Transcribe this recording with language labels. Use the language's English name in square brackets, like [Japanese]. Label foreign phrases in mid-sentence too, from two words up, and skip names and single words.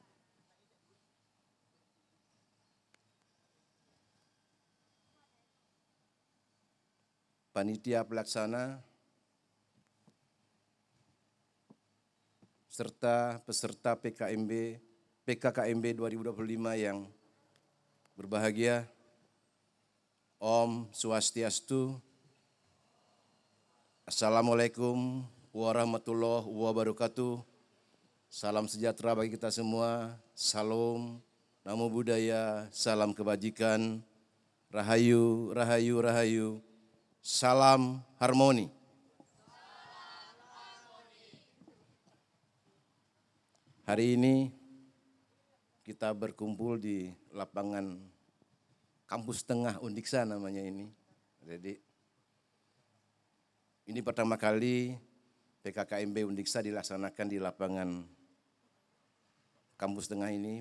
[Indonesian] panitia pelaksana, serta peserta PKKMB 2025 yang berbahagia. [Balinese] Om Swastiastu. [Arabic] السلام عليكم ورحمة الله وبركاته. [Indonesian] Salam sejahtera bagi kita semua. Salam, [Pali] namo buddhaya, [Indonesian] salam kebajikan. Rahayu, rahayu, rahayu. Salam harmoni. Hari ini kita berkumpul di lapangan kampus tengah Undiksa namanya ini. Jadi ini pertama kali PKKMB Undiksa dilaksanakan di lapangan kampus tengah ini.